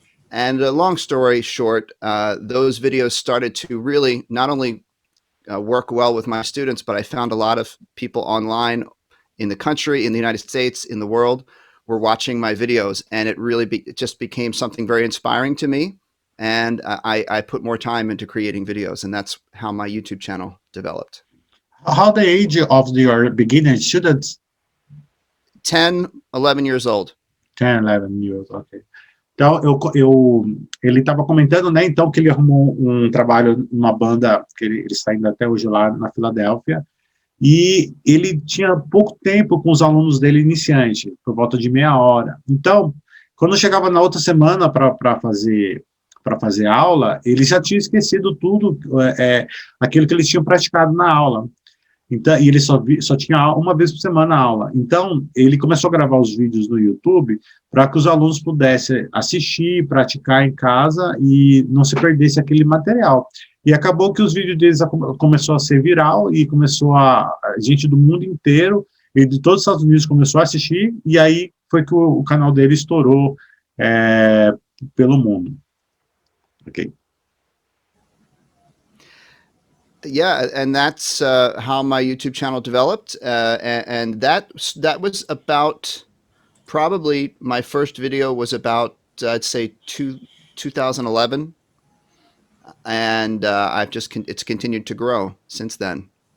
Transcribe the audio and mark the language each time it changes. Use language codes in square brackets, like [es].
[en] And long story short, those videos started to really not only work well with my students, but I found a lot of people online in the country, in the United States, in the world, were watching my videos, and it just became something very inspiring to me. And I put more time into creating videos, and that's how my YouTube channel developed. How the age of your beginner students? 10, 11 years old. 10, 11 years, ok. [pt] Então, ele estava comentando, né, então, que ele arrumou um trabalho numa banda, que ele está indo até hoje lá na Filadélfia, e ele tinha pouco tempo com os alunos dele iniciante, por volta de meia hora. Então, quando chegava na outra semana para fazer aula, ele já tinha esquecido tudo, aquilo que eles tinham praticado na aula. Então, e ele só tinha uma vez por semana a aula. Então, ele começou a gravar os vídeos no YouTube para que os alunos pudessem assistir, praticar em casa e não se perdesse aquele material. E acabou que os vídeos deles começou a ser viral e começou a gente do mundo inteiro e de todos os Estados Unidos começou a assistir, e aí foi que o canal dele estourou pelo mundo. [en] Ok. Yeah, and that's how my YouTube channel developed, and that was about, probably my first video was about I'd say 2011, and it's continued to grow since then.